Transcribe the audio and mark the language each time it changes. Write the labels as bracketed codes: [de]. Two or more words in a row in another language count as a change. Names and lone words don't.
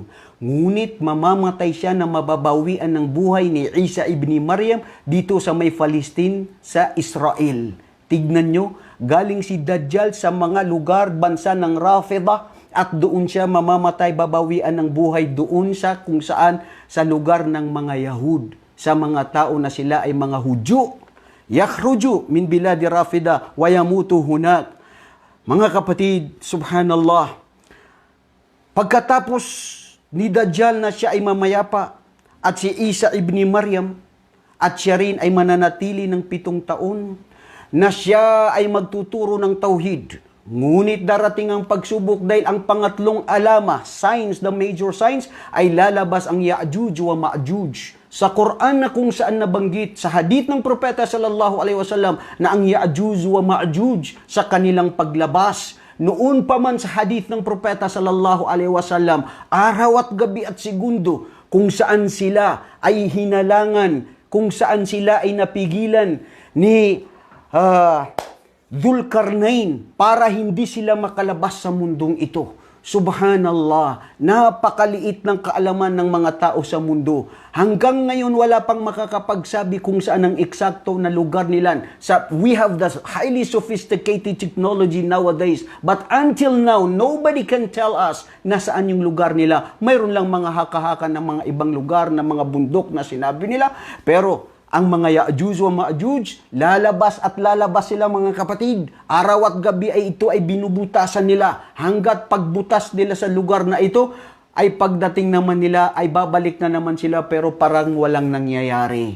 [tl] Ngunit mamamatay siya na mababawian ng buhay ni Isa ibni Maryam dito sa may Palestine sa Israel. Tignan nyo, galing si Dajjal sa mga lugar, bansa ng Rafidah at doon siya mamamatay, babawian ng buhay doon sa kung saan sa lugar ng mga Yahud, sa mga tao na sila ay mga Hudyo. [ar] يخرج من بلاد الرافضة ويموت هناك. [tl] Mga kapatid, subhanallah, pagkatapos ni Dajjal na siya ay mamayapa at si Isa ibni Maryam at siya rin ay mananatili ng 7 taon na siya ay magtuturo ng tauhid. Ngunit darating ang pagsubok dahil ang pangatlong alama, [en] signs, the major signs, [tl] ay lalabas ang Ya'juj wa Ma'juj. Sa Quran na kung saan nabanggit, sa hadith ng Propeta [ar] صلى الله عليه وسلم [tl] na ang Ya'juj wa Ma'juj sa kanilang paglabas. Noon pa man sa hadith ng Propeta [ar] صلى الله عليه وسلم, [tl] araw at gabi at segundo, kung saan sila ay hinalangan, kung saan sila ay napigilan ni Dzulkarnain para hindi sila makalabas sa mundong ito. Subhanallah, napakaliit ng kaalaman ng mga tao sa mundo. Hanggang ngayon wala pang makakapagsabi kung saan ang eksakto na lugar nila. [en] We have the highly sophisticated technology nowadays, but until now, nobody can tell us [tl] na saan yung lugar nila. Mayroon lang mga haka-haka ng mga ibang lugar, na mga bundok na sinabi nila, pero ang mga Ya'juj wa Ma'juj, lalabas at lalabas sila mga kapatid. Araw at gabi ay ito ay binubutasan nila. Hanggat pagbutas nila sa lugar na ito, ay pagdating naman nila ay babalik na naman sila pero parang walang nangyayari.